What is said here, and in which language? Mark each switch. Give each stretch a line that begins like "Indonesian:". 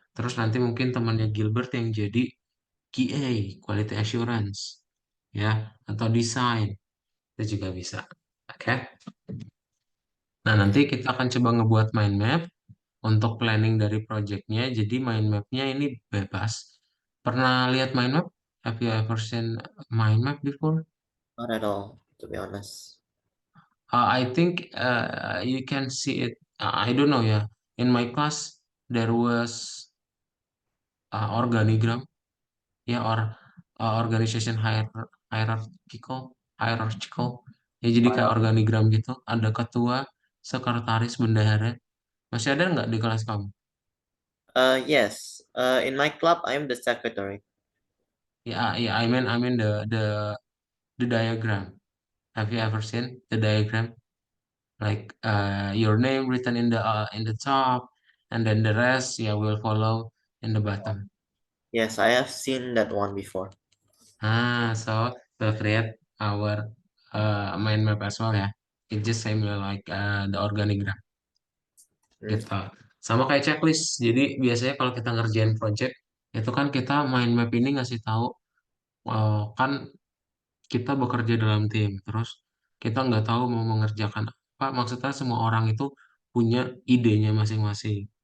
Indonesian: Terus nanti mungkin temannya Gilbert yang jadi QA, quality assurance ya, atau desain itu juga bisa. Oke. Nah, nanti kita akan coba ngebuat mind map untuk planning dari projectnya. Jadi mind mapnya ini bebas. Pernah lihat mind map?
English: Have you ever seen mind map before? Not at all, to be honest. I think you can see it. I don't know ya. In my class there was organigram ya, or organization hierarchical hierarchical.
Indonesian: Ya jadi kayak organigram gitu. Ada ketua, sekretaris, bendahara. Masih ada nggak di kelas kamu?
English: Yes. In my club, I am the secretary. Yeah, I mean the diagram. Have you ever seen the diagram? Like your name written in the top, and then the rest, yeah, will follow in the bottom. Yes, I have seen that one before. So to create our mind map as well ya. It just same like the organigram Mm.
Indonesian: gitu. Sama kayak checklist. Jadi biasanya kalau kita ngerjain project itu kan kita mind map ini ngasih tahu kan kita bekerja dalam tim, terus kita nggak tahu mau mengerjakan apa. Maksudnya semua orang itu punya idenya masing-masing.